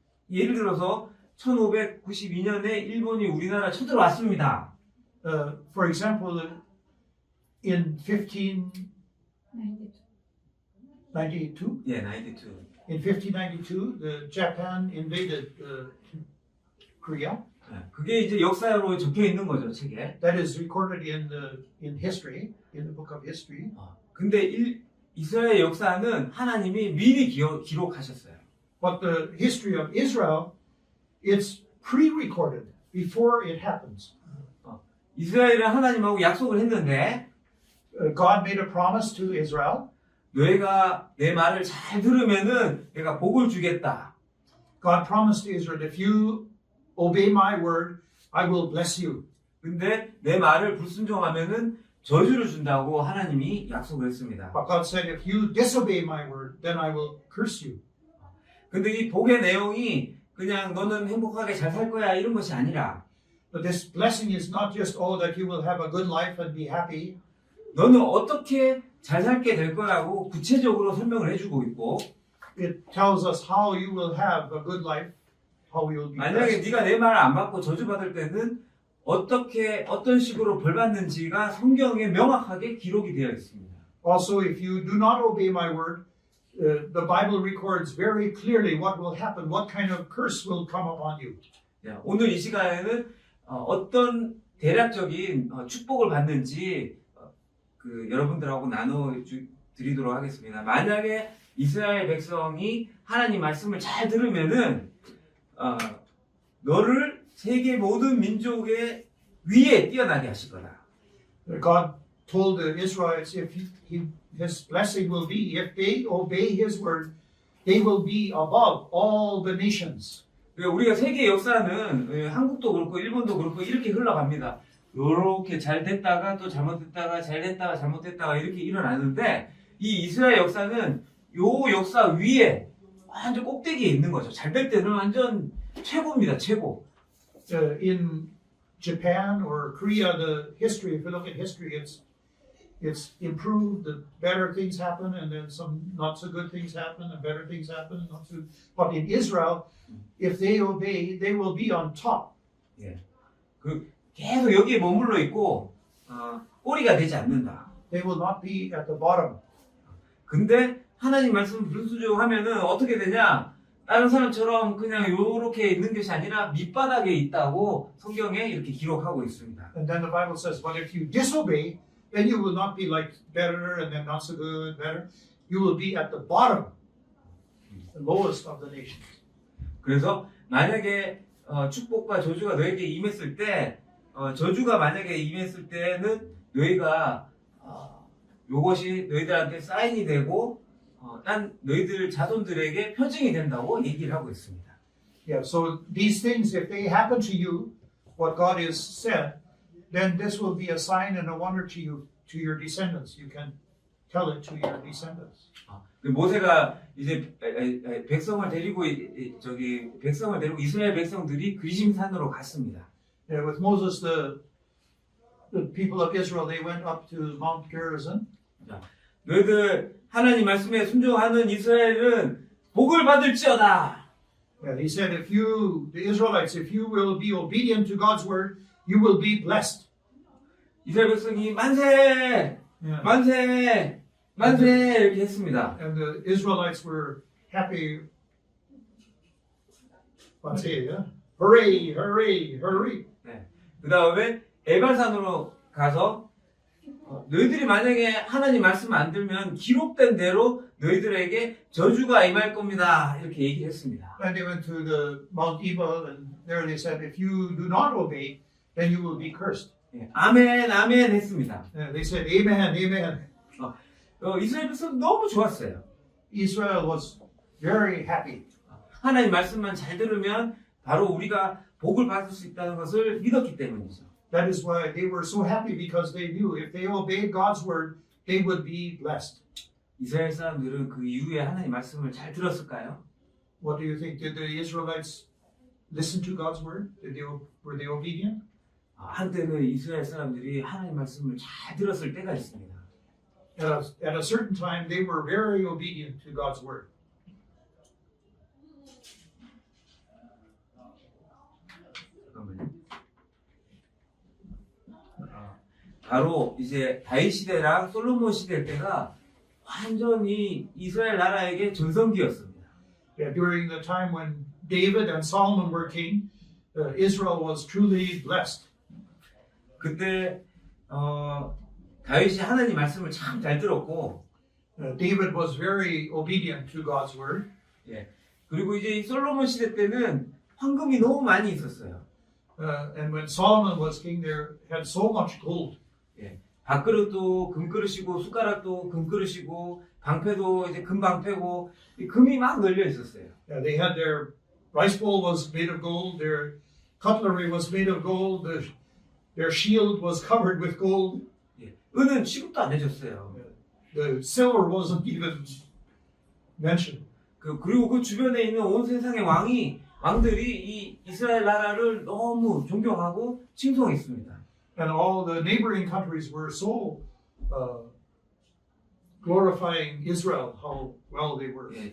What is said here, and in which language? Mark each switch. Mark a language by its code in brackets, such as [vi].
[ko] 예를 들어서 1592년에 일본이 우리나라 쳐들어왔습니다. [en] For example, in 1592, [ko] 예, 92. [en] in 1592, Japan invaded Korea. [ko] 예, 그게 이제 역사로 적혀 있는 거죠, 책에. [en] That is recorded in history, in the book of history. [ko] 근데 이스라엘 역사는 하나님이 미리 기록하셨어요. [en] But the history of Israel, it's pre-recorded before it happens. [ko] 이스라엘은 하나님하고 약속을 했는데 [en] God made a promise to Israel. [ko] 너희가 내 말을 잘 들으면은 내가 복을 주겠다. [en] God promised to Israel, if you obey my word, I will bless you. [ko] 근데 내 말을 불순종하면은 저주를 준다고 하나님이 약속을 했습니다. [en] But God said, if you disobey my word, then I will curse you. [ko] 근데 이 복의 내용이 그냥 너는 행복하게 잘 살 거야 이런 것이 아니라 [en] But this blessing is not just, oh, that you will have a good life and be happy. [ko] 너는 어떻게 잘 살게 될 거라고 구체적으로 설명을 해주고 있고 [en] It tells us how you will have a good life, how you will be [ko] 만약에 [en] blessed. [ko] 네가 내 말을 안 받고 저주받을 때는 어떤 식으로 벌 받는지가 성경에 명확하게 기록이 되어 있습니다. [en] Also, if you do not obey my word, the Bible records very clearly what will happen, what kind of curse will come upon you. [ko] 자, 오늘 이 시간에는 어떤 대략적인 축복을 받는지 여러분들하고 나눠 드리도록 하겠습니다. 만약에 이스라엘 백성이 하나님 말씀을 잘 들으면은 너를 세계 모든 민족의 위에 뛰어나게 하실 거다. [en] God told the Israelites, if his blessing will be, if they obey his word, they will be above all the nations. [ko] 우리가 세계 역사는 한국도 그렇고 일본도 그렇고 이렇게 흘러갑니다. 이렇게 잘 됐다가 또 잘못됐다가 잘 됐다가 잘못됐다가 이렇게 일어나는데 이 이스라엘 역사는 요 역사 위에 완전 꼭대기에 있는 거죠. 잘 될 때는 완전 최고입니다. 최고. [en] In Japan or Korea, the history, if you look at history, it's improved, the better things happen, and then some not so good things happen, and better things happen, not so. But in Israel, if they obey, they will be on top. [ko] 계속 여기에 머물러 있고 꼬리가 되지 않는다. [en] They will not be at the bottom. [ko] 근데 하나님 말씀 불순종하면은 어떻게 되냐? 다른 사람처럼 그냥 요렇게 있는 것이 아니라 밑바닥에 있다고 성경에 이렇게 기록하고 있습니다. [en] And then the Bible says, but if you disobey, then you will not be like better and then not so good, better. You will be at the bottom, the lowest of the nations. [ko] 그래서 만약에 축복과 저주가 너에게 임했을 때 저주가 만약에 임했을 때는 너희가 요것이 너희들한테 사인이 되고 딴 너희들 자손들에게 표징이 된다고 얘기를 하고 있습니다. [en] Yeah, so these things, if they happen to you, what God has said, then this will be a sign and a wonder to you, to your descendants. You can tell it to your descendants. [ko] 모세가 이제 백성을 데리고 이스라엘 백성들이 그리심산으로 갔습니다. [en] Yeah, with Moses, the people of Israel, they went up to Mount Gerizim. [ko] 너희들 하나님 말씀에 순종하는 이스라엘은 복을 받을지어다. [en] Yeah, he said, if you, the Israelites, if you will be obedient to God's word, you will be blessed. [ko] 이스라엘 백성이 만세, [en] Yeah. [ko] 만세, 만세 이렇게 했습니다. [en] And the Israelites were happy. Let's say, yeah? Hooray, hooray, hooray. [ko] 그 다음에 에발산으로 가서 너희들이 만약에 하나님 말씀 안 들면 기록된 대로 너희들에게 저주가 임할 겁니다. 이렇게 얘기를 했습니다. [en] And they went to the Mount Ebal, and there they said, if you do not obey, then you will be cursed. [ko] 아멘, 아멘 했습니다. [en] And they said, amen, amen. [ko] 이스라엘 백성 너무 좋았어요. [en] Israel was very happy. [ko] 하나님 말씀만 잘 들으면 바로 우리가 복을 받을 수 있다는 것을 믿었기 때문이죠. [en] That is why they were so happy, because they knew if they obeyed God's word, they would be blessed. [ko] 이스라엘 사람들은 그 이후에 하나님 말씀을 잘 들었을까요? [en] What do you think? Did the Israelites listen to God's word? Were they obedient? [ko] 한때는 이스라엘 사람들이 하나님 말씀을 잘 들었을 때가 있습니다. [en] At a certain time, they were very obedient to God's word. [ko] 잠깐만요. 바로 이제 다윗 시대랑 솔로몬 시대 때가 완전히 이스라엘 나라에게 전성기였습니다. [en] Yeah, during the time when David and Solomon were king, Israel was truly blessed. [ko] 그때 다윗이 하나님 말씀을 참 잘 들었고, [en] David was very obedient to God's word. [ko] 그리고 이제 이 솔로몬 시대 때는 황금이 너무 많이 있었어요. [en] And when Solomon was king, there had so much gold. [ko] 밥그릇도 금그릇이고 숟가락도 금그릇이고 방패도 이제 금방패고 금이 막 널려 있었어요. [en] They had their rice bowl was made of gold. Their cutlery was made of gold. Their shield was covered with gold. [ko] 은은 취급도 안 해줬어요. [en] The silver wasn't even mentioned. [ko] 그리고 그 주변에 있는 온 세상의 왕들이 이 이스라엘 나라를 너무 존경하고 칭송했습니다. [en] And all the neighboring countries were so glorifying Israel, how well they were.